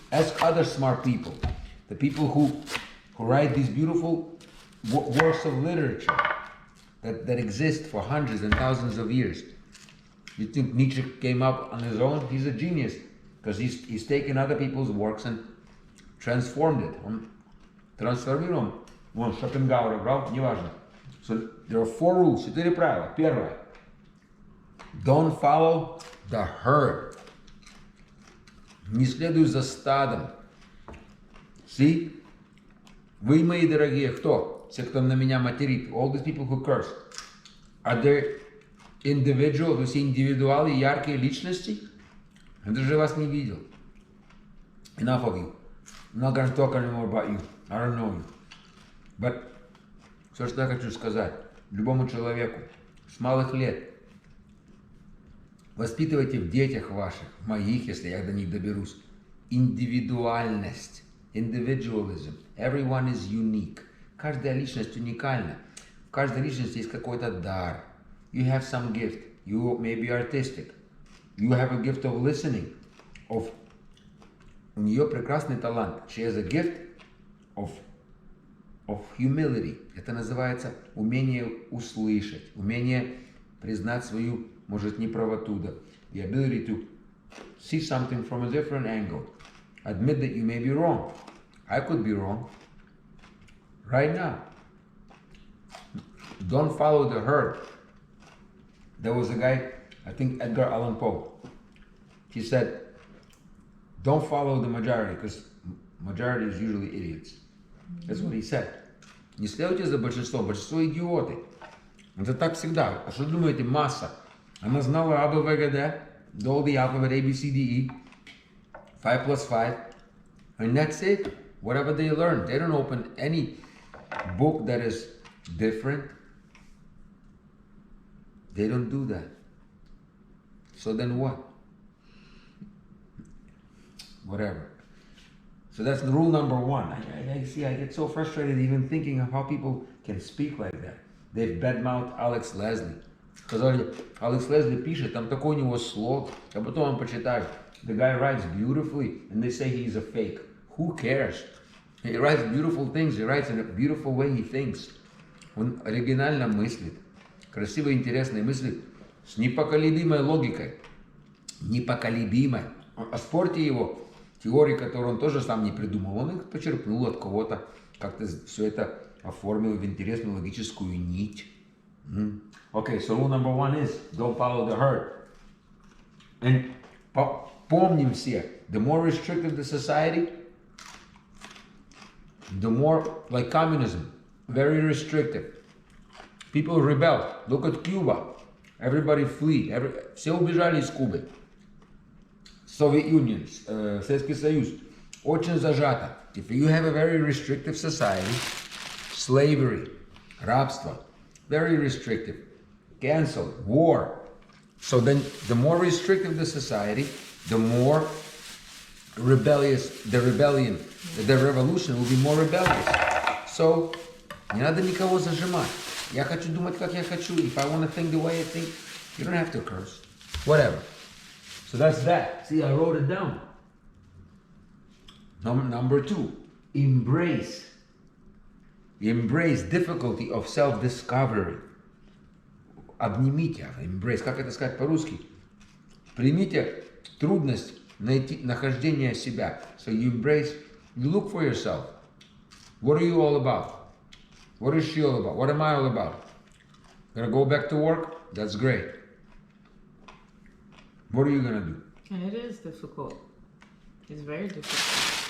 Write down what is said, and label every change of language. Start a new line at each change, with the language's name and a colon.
English: Ask other smart people, the people who write these beautiful works of literature that exist for hundreds and thousands of years. You think Nietzsche came up on his own? He's a genius. Because he's taken other people's works and transformed it.
Russian: Он трансформировал, он Шопенгауэра брал, неважно.
English: So there are 4 rules,
Russian: 4 правила. Первое.
English: Don't follow the herd.
Russian: Не следуй за стадом.
English: See?
Russian: Вы, мои дорогие, кто? Все, кто на меня материт.
English: All these people who curse. Are there individuals,
Russian: вы все индивидуалы, яркие личности? Я даже вас не видел.
English: Enough of you. I'm not going to talk anymore about you. I don't know you.
Russian: But все, что я хочу сказать любому человеку с малых лет, воспитывайте в детях ваших, моих, если я до них доберусь, индивидуальность, individualism.
English: Everyone is unique.
Russian: Каждая личность уникальна. В каждой личности есть какой-то дар.
English: You have some gift. You may be artistic. You have a gift of listening.
Russian: У нее прекрасный талант.
English: She has a gift of humility.
Russian: Это называется умение услышать, умение признать свою, может, неправоту.
English: The ability to see something from a different angle. Admit that you may be wrong. I could be wrong. Right now. Don't follow the herd. There was a guy, I think Edgar Allan Poe. He said, don't follow the majority, because majority is usually idiots. That's what he said.
Russian: Не следуйте за большинством, большинство идиоты. Это так всегда. А что думаете, масса? Она знала А, Б, В, Г, Д, до
English: all the alphabet, A, B, C, D, E, 5 plus 5, and that's it. Whatever they learn, they don't open any book that is different. They don't do that. So then what? Whatever. So that's rule number 1. I see, I get so frustrated even thinking of how people can speak like that. They've badmouthed Alex Leslie.
Russian: Сказали, Алекс Лесли пишет, там такой у него слог, а потом он почитает.
English: The guy writes beautifully, and they say he's a fake. Who cares? He writes beautiful things, he writes in a beautiful way he thinks.
Russian: Он оригинально мыслит, красиво интересно мыслит, с непоколебимой логикой. Непоколебимой. Оспорьте его теории, которые он тоже сам не придумал. Он их почерпнул от кого-то, как-то все это оформил в интересную логическую нить.
English: Okay, so rule number 1 is, don't follow the herd. And
Russian: помним все,
English: the more restrictive the society, the more, like communism, very restrictive. People rebel. Look at Cuba. Everybody flee.
Russian: Все убежали из Кубы.
English: Soviet Union,
Russian: Советский Союз. Очень зажато.
English: If you have a very restrictive society, slavery, рабство, very restrictive, cancelled, war. So then the more restrictive the society, the more rebellious the rebellion, the revolution will be more rebellious.
Russian: So, не надо никого зажимать. Я хочу думать, как я хочу.
English: If I want to think the way I think, you don't have to curse. Whatever. So that's that. See, I wrote it down. Number 2, embrace. Embrace difficulty of self-discovery.
Russian: Обнимите, embrace, как это сказать по-русски? Примите трудность нахождения себя.
English: So you embrace, you look for yourself. What are you all about? What is she all about? What am I all about? Gonna go back to work? That's great. What are you gonna do? And it is difficult. It's very difficult.